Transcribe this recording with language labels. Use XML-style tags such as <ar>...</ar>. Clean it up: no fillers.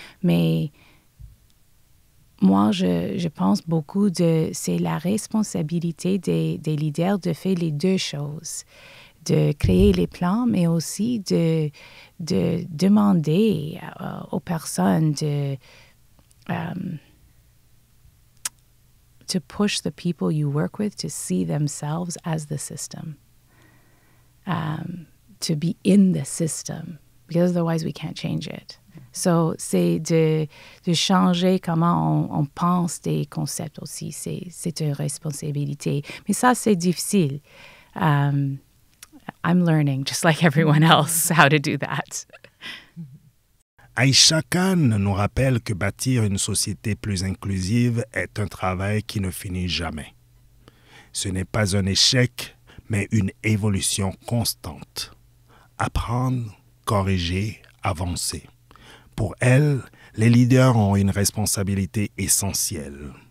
<fr>Mais moi, je pense beaucoup c'est la responsabilité des leaders de faire les deux choses, de créer les plans, mais aussi de demander aux personnes</fr> <en>to push the people you work with to see themselves as the system, to be in the system, because otherwise we can't change it.</en> <fr>So, c'est de changer comment on pense des concepts aussi. C'est une responsabilité. Mais ça, c'est difficile.</fr> <en>I'm learning, just like everyone else, how to do that.</en> <fr>Aïcha Khan nous rappelle que bâtir une société plus inclusive est un travail qui ne finit jamais. Ce n'est pas un échec, mais une évolution constante. Apprendre, corriger, avancer. Pour elle, les leaders ont une responsabilité essentielle.</fr>